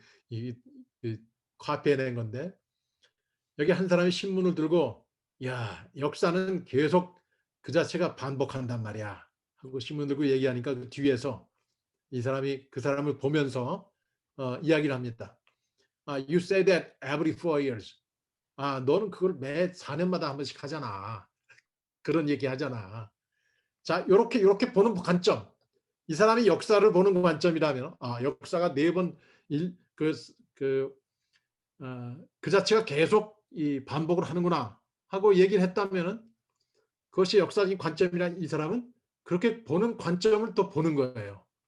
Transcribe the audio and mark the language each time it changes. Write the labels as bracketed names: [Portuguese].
[Korean] 이 카피해낸 건데, 여기 한 사람이 신문을 들고, 야, 역사는 계속 그 자체가 반복한단 말이야 하고 신문 들고 얘기하니까 그 뒤에서 그 사람을 보면서 이야기를 합니다. [English] You say that every 4 years. [Korean] 너는 그걸 매 4년마다 한 번씩 하잖아. 그런 얘기 하잖아. 자, 이렇게 보는 관점. 이 사람이 역사를 보는 관점이라면, 역사가 4번 그 자체가 계속 이 반복을 하는구나 하고 얘기를 했다면은, 그것이 역사적인 관점이란, 이 사람은 그렇게 보는 관점을 또 보는 거예요.